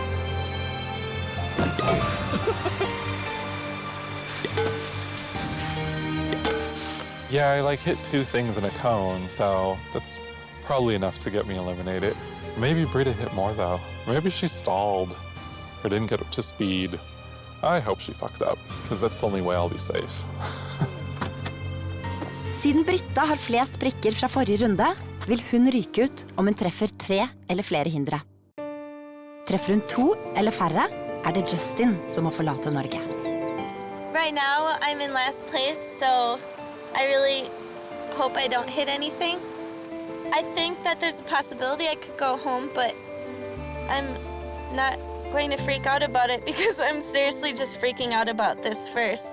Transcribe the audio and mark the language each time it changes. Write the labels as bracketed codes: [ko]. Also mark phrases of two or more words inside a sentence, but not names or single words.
[en] Yeah, I like hit 2 things in a cone, so that's probably enough to get me eliminated. Maybe Britta hit more though. Maybe she stalled or didn't get up to speed. I hope she fucked up, because that's the only way I'll be safe. [no] Siden Britta har flest prikker fra forrige runde, vil hun ryke ut om hun treffer 3 eller flere hindre. Treffer hun 2 eller færre, det Justin som må forlate Norge. [en] Right now, I'm in last place, so I really hope I don't hit anything. I think that there's a possibility I could go home, but I'm not going to freak out about it because I'm seriously just freaking out about this first.